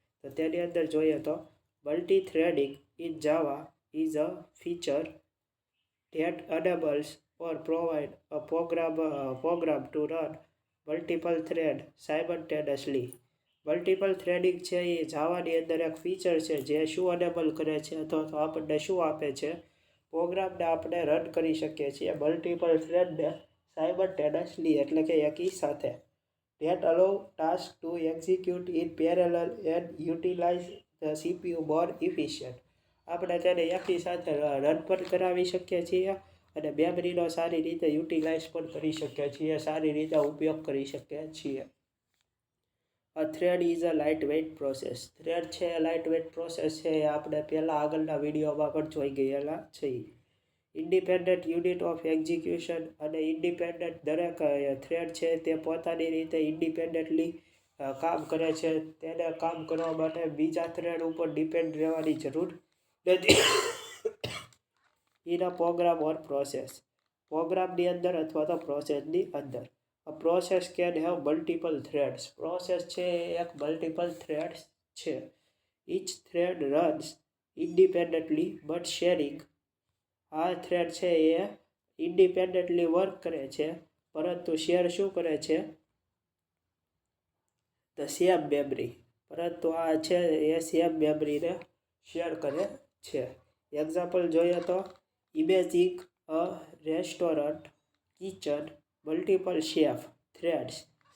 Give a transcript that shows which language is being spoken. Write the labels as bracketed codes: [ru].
[gu] તો તેની અંદર જોઈએ તો [en] Multi threading in Java is a feature that enables or provide a program to run multiple thread simultaneously. [gu] Multiple threading છે એ જાવાની અંદર એક ફીચર છે જે શું અનેબલ કરે છે અથવા તો આપણને શું આપે છે, પ્રોગ્રામને આપણે રન કરી શકીએ છીએ મલ્ટિપલ થ્રેડને સાયમલ્ટેનિયસલી એટલે કે એકી સાથે. [en] that allow task to execute in parallel and utilize the CPU more efficient. [gu] આપણે તેને એકી સાથે રન પણ કરાવી શકીએ છીએ અને મેમરીનો સારી રીતે યુટિલાઇઝ પણ કરી શકીએ છીએ, સારી રીતે ઉપયોગ કરી શકીએ છીએ. [en] A thread is a lightweight process. [gu] Thread છે એ લાઇટવેઇટ પ્રોસેસ છે એ આપણે પહેલાં આગળના વિડીયોમાં પણ જોઈ ગયેલા છીએ. [en] independent unit of execution [gu] અને ઇન્ડિપેન્ડન્ટ દરેક થ્રેડ છે તે પોતાની રીતે ઇન્ડિપેન્ડન્ટલી કામ કરે છે. તેને કામ કરવા માટે બીજા થ્રેડ ઉપર ડિપેન્ડ રહેવાની જરૂર નથી. [en] in a program or process, [gu] પ્રોગ્રામની અંદર અથવા તો પ્રોસેસની અંદર. [en] A process can have multiple threads. [gu] Process છે એ એક મલ્ટિપલ થ્રેડ્સ છે. [en] Each thread runs independently but sharing. [gu] આ થ્રેડ છે એ ઇન્ડિપેન્ડન્ટલી વર્ક કરે છે પરંતુ શેર શું કરે છે? [en] The same memory. [gu] પરંતુ આ છે એ સેમ મેમરીને શેર કરે છે. [en] example [gu] જોઈએ તો [en] Imaging a restaurant, kitchen, multiple chef threads.